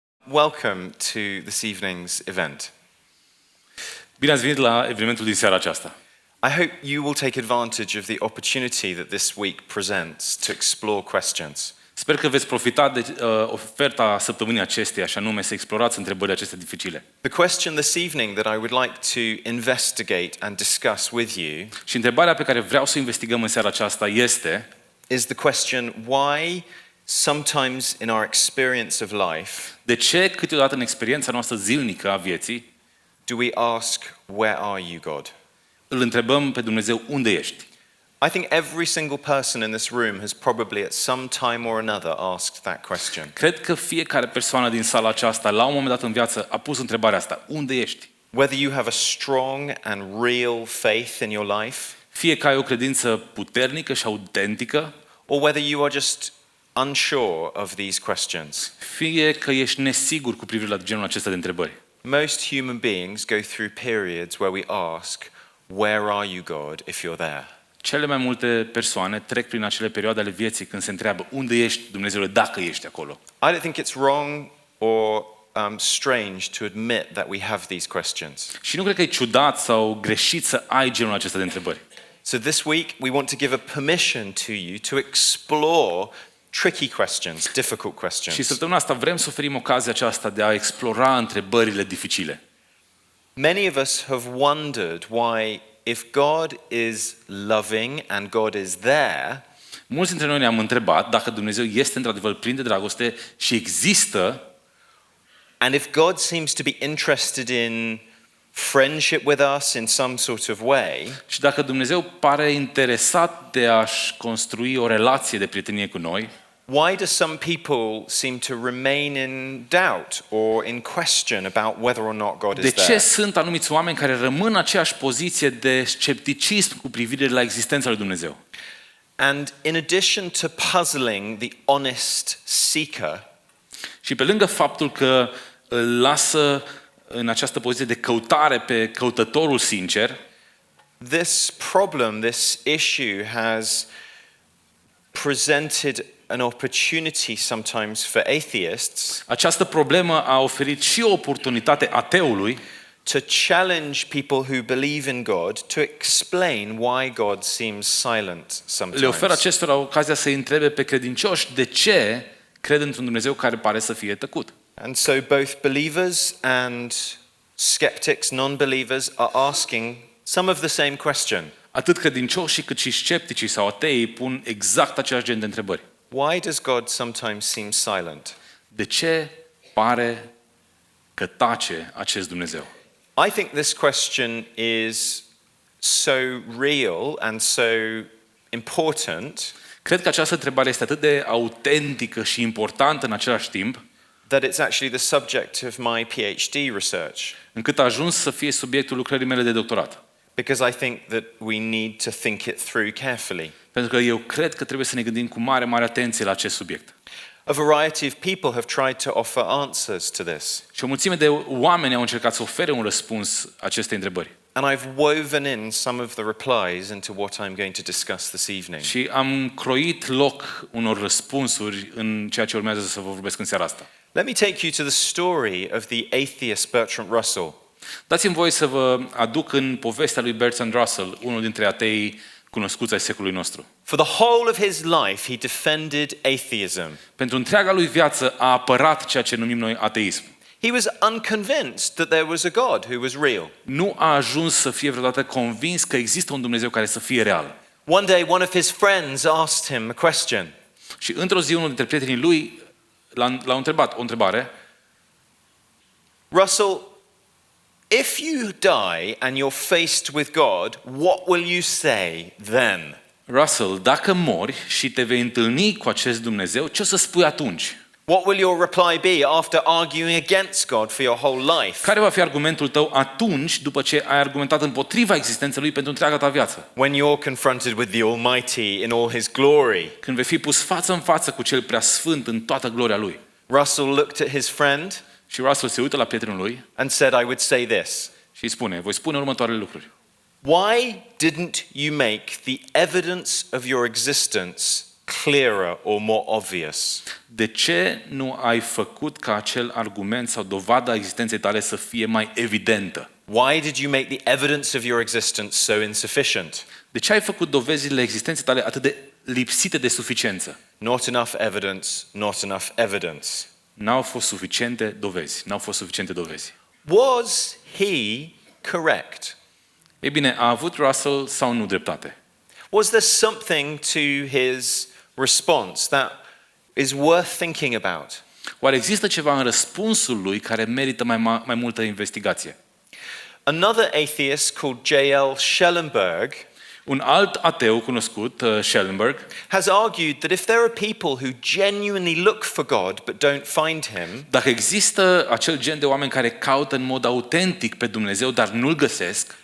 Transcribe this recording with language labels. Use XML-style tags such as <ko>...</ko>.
<en>welcome to this evening's event.</en> <ro>Bine ați venit la evenimentul din seara aceasta.</ro> <en>I hope you will take advantage of the opportunity that this week presents to explore questions.</en> <ro>Sper că veți profita de oferta săptămânii acesteia, și anume să explorați întrebările acestea dificile.</ro> <en>The question this evening that I would like to investigate and discuss with you</en> <ro>Și întrebarea pe care vreau să o investigăm în seara aceasta este:</ro> <en>is the question why sometimes in our experience of life</en> <ro>de ce câteodată în experiența noastră zilnică a vieții</ro> <en>do we ask, where are you, God?</en> <ro>îl întrebăm pe Dumnezeu unde ești?</ro> <en>I think every single person in this room has probably at some time or another asked that question.</en> <ro>Cred că fiecare persoană din sala aceasta la un moment dat în viață a pus întrebarea asta: unde ești?</ro> <en>Whether you have a strong and real faith in your life,</en> <ro>Fie că ai o credință puternică și autentică,</ro> <en>or whether you are just unsure of these questions.</en> <ro>fie că ești nesigur cu privire la genul acesta de întrebări.</ro> <en>Most human beings go through periods where we ask, where are you, God, if you're there?</en> <ro>Cele mai multe persoane trec prin acele perioade ale vieții când se întreabă unde ești, Dumnezeule, dacă ești acolo.</ro> <en>I don't think it's wrong or strange to admit that we have these questions.</en> <ro>Și nu cred că e ciudat sau greșit să ai genul acesta de întrebări.</ro> <en>So this week we want to give a permission to you to explore tricky questions, difficult</en> <ro>Și</ro> <en>questions.</en> <ro>săptămâna asta vrem să oferim ocazia aceasta de a explora întrebările dificile.</ro> <en>Many of us have wondered why, if God is loving and God is there,</en> <ro>Mulți dintre noi ne-am întrebat dacă Dumnezeu este într-adevăr plin de dragoste și există,</ro> <en>and if God seems to be interested in friendship with us in some sort of way,</en> <ro>și dacă Dumnezeu pare interesat de a-și construi o relație de prietenie cu noi,</ro> <en>why do some people seem to remain in doubt or in question about whether or not God</en> <ro>de</ro> <en>is</en> <ro>ce</ro> <en>there?</en> <ro>sunt anumiți oameni care rămân în aceeași poziție de scepticism cu privire la existența lui Dumnezeu?</ro> <en>And in addition to puzzling the honest seeker,</en> <ro>Și pe lângă faptul că îl lasă în această poziție de căutare pe căutătorul sincer,</ro> <en>this problem, this issue has presented an opportunity sometimes for atheists</en> <ro>această problemă a oferit și o oportunitate ateului</ro> <en>to challenge people who believe in God to explain why God seems silent</en> <ro>le oferă</ro> <en>sometimes.</en> <ro>acestora ocazia să-i întrebe pe credincioși de ce cred într-un Dumnezeu care pare să fie tăcut.</ro> <en>And so both believers and skeptics, non-believers, are asking some of the same question.</en> <ro>Atât credincioșii cât și scepticii sau ateii pun exact același gen de întrebări.</ro> <en>Why does God sometimes seem silent?</en> <ro>De ce pare că tace acest Dumnezeu?</ro> <en>I think this question is so real and so important</en> <ro>Cred că această întrebare este atât de autentică și importantă în același timp,</ro> <en>that it's actually the subject of my PhD research,</en> <ro>încât a ajuns să fie subiectul lucrării mele de doctorat.</ro> <en>because I think that we need to think it through carefully.</en> <ro>Pentru că eu cred că trebuie să ne gândim cu mare, mare atenție la acest subiect.</ro> <en>A variety of people have tried to offer answers to this,</en> <ro>Și o mulțime de oameni au încercat să ofere un răspuns acestei întrebări.</ro> <en>and I've woven in some of the replies into what I'm going to discuss this evening.</en> <ro>Și am croit loc unor răspunsuri în ceea ce urmează să vă vorbesc în seara asta.</ro> <en>Let me take you to the story of the atheist Bertrand Russell.</en> <ro>Dați-mi voie să vă aduc în povestea lui Bertrand Russell, unul dintre ateii cunoscuți ai secolului nostru.</ro> <en>For the whole of his life, he defended atheism.</en> <ro>Pentru întreaga lui viață a apărat ceea ce numim noi ateism.</ro> <en>He was unconvinced that there was a God who was real.</en> <ro>Nu a ajuns să fie vreodată convins că există un Dumnezeu care să fie real.</ro> <en>One day, one of his friends asked him a question.</en> <ro>Și într-o zi unul dintre prietenii lui l-a întrebat o întrebare:</ro> <en>Russell, if you die and you're faced with God, what will you say then?</en> <ro>Russell, dacă mori și te vei întâlni cu acest Dumnezeu, ce o să spui atunci?</ro> <en>What will your reply be after arguing against God for your whole life?</en> <ro>Care va fi argumentul tău atunci, după ce ai argumentat împotriva existenței lui pentru întreaga ta viață?</ro> <en>When you're confronted with the Almighty in all his glory?</en> <ro>Când vei fi pus față în față cu cel prea sfânt în toată gloria lui.</ro> <en>Russell looked at his friend</en> <ro>Și Russell se uită la prietenul lui</ro> <en>and said, I would say this.</en> <ro>și îi spune: voi spune următoarele lucruri.</ro> <en>Why didn't you make the evidence of your existence clearer or more obvious?</en> <ro>De ce nu ai făcut ca acel argument sau dovada existenței tale să fie mai evidentă?</ro> <en>Why did you make the evidence of your existence so insufficient?</en> <ro>De ce ai făcut dovezile existenței tale atât de lipsite de suficiență?</ro> <en>Not enough evidence, not enough evidence.</en> <ro>N-au fost suficiente dovezi. N-au fost suficiente dovezi.</ro> <en>Was he correct?</en> <ro>Ei bine, a avut Russell sau nu dreptate?</ro> <en>Was there something to his response that is worth thinking about?</en> <ro>Oare există ceva în răspunsul lui care merită mai multă investigație?</ro> <en>Another atheist called J.L. Schellenberg</en> <ro>Un alt ateu cunoscut, Schellenberg,</ro> <en>has argued that if there are people who genuinely look for God but don't find him,</en> <ro>dacă există acel gen de oameni care caută în mod autentic pe Dumnezeu, dar nu-L găsesc,</ro>